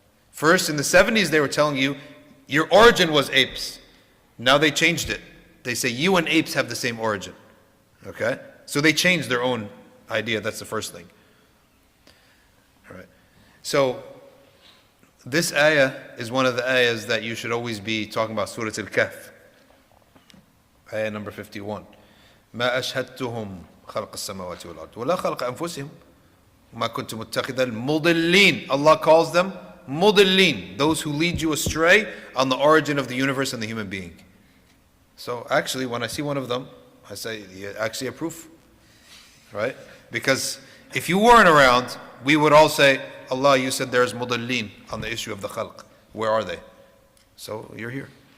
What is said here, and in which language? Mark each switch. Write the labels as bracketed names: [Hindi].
[English] First, in the 70s, they were telling you, your origin was apes. Now they changed it. They say you and apes have the same origin. Okay? So they changed their own idea. That's the first thing. All right. So this ayah is one of the ayahs that you should always be talking about. Surah Al-Kahf. Ayah number 51. [Arabic] ما أشهدتهم خلق السماوات والأرض ولا خلق أنفسهم ما كنت متخذ المضلين. [English] Allah calls them mudillin, those who lead you astray on the origin of the universe and the human being. So actually, when I see one of them, I say, yeah, actually a proof, right? Because if you weren't around, we would all say, Allah, you said there's mudillin on the issue of the khalq. Where are they? So you're here.